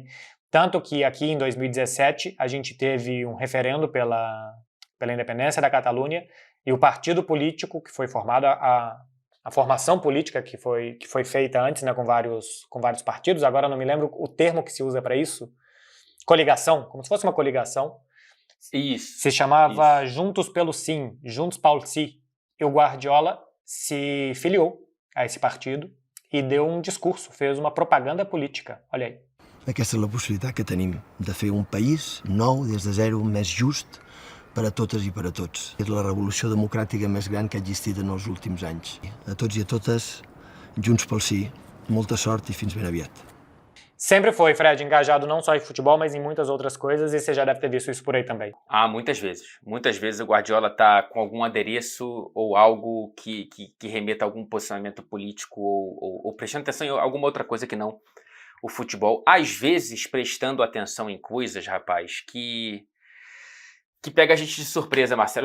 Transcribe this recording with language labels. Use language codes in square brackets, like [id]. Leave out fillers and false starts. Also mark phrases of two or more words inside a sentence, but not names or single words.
[pt] Tanto que aqui em 2017 a gente teve um referendo pela independência da Catalunha e o partido político que foi formado, a formação política que foi feita antes, né, com vários partidos, agora não me lembro o termo que se usa para isso, coligação, como se fosse uma coligação. Isso. Se chamava Juntos pelo Sim, Juntos Paul Sí. E o Guardiola se filiou a esse partido e deu um discurso, fez uma propaganda política. Olha aí. [ca] Aquesta és la possibilitat que tenim de fer un país nou des de zero, més just per a totes i per a tots. És la revolució democràtica més gran que ha existit en els últims anys. A tots i a totes, Junts pel Sí, molta sort e fins ben aviat. [pt] Sempre foi, Fred, engajado não só em futebol, mas em muitas outras coisas, e você já deve ter visto isso por aí também. Ah, muitas vezes. Muitas vezes o Guardiola tá com algum adereço ou algo que remeta a algum posicionamento político ou prestando atenção em alguma outra coisa que não o futebol. Às vezes prestando atenção em coisas, rapaz, que pega a gente de surpresa, Marcelo.